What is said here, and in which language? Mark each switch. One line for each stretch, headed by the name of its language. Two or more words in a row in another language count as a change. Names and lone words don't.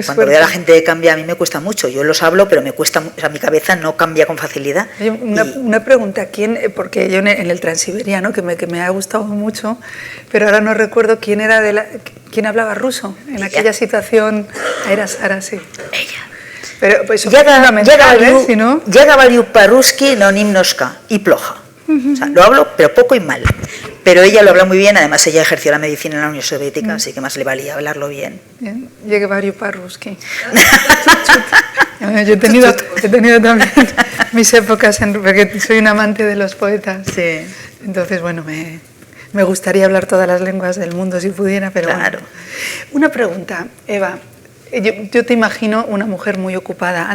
Spanish: cuando veo a la gente que cambia, a mí me cuesta mucho. Yo los hablo, pero me cuesta, o sea, mi cabeza no cambia con facilidad. Una pregunta, porque yo en el transiberiano, que me ha gustado mucho, pero ahora no recuerdo quién hablaba ruso en aquella situación. Era Sara, sí. Ella. Pero pues eso fundamental, si no...
Russian: Я говорю по-русски, но немножко, и плохо.
Spanish: O sea, lo hablo, pero poco y mal. Pero ella lo habla muy bien, además ella ejerció la medicina en la Unión Soviética, así que más le valía hablarlo bien.
Russian: Я говорю по-русски.
Spanish: Yo he tenido también mis épocas, porque soy un amante de los poetas. Sí. Entonces, bueno, me gustaría hablar todas las lenguas del mundo si pudiera, pero claro. Bueno. Una pregunta, Eva. Yo te imagino una mujer muy ocupada.